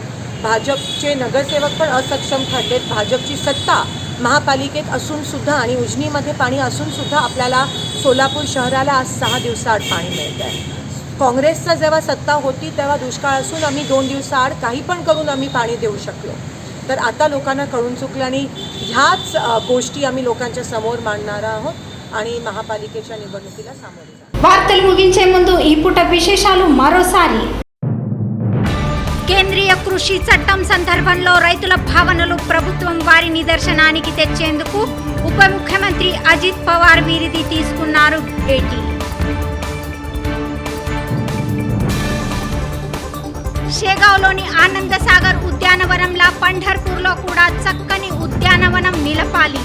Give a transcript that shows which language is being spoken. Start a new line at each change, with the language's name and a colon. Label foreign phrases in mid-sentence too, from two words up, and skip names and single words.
Marathi: भाजपचे नगरसेवक पण असक्षम ठरलेत. भाजपची सत्ता महापालिकेत असूनसुद्धा आणि उजनीमध्ये पाणी असूनसुद्धा आपल्याला सोलापूर शहराला आज 6 दिवसाआड पाणी मिळत आहे. काँग्रेसचा जेव्हा सत्ता होती तेव्हा दुष्काळ असून आम्ही 2 दिवसाआड काही पण करून आम्ही पाणी देऊ शकलो. तर आता लोकांना कळून चुकलं आणि ह्याच गोष्टी आम्ही लोकांच्या समोर मांडणार आहोत आणि महापालिकेच्या निवडणुकीला सामोरे जाणार.
Telugu: వార్తలు ముగించే ముందు ఈ పూట విశేషాలు మరోసారి. కేంద్రీయ కృషి చట్టం సందర్భంలో రైతుల భావనలు ప్రభుత్వం వారి నిదర్శనానికి తెచ్చేందుకు ఉప ముఖ్యమంత్రి అజిత్ పవార్ వీరిది తీసుకున్నారు భేటీ. షేగావ్లోని ఆనందసాగర్ ఉద్యానవనంలా పంఢర్పూర్లో కూడా చక్కని ఉద్యానవనం నిలపాలి.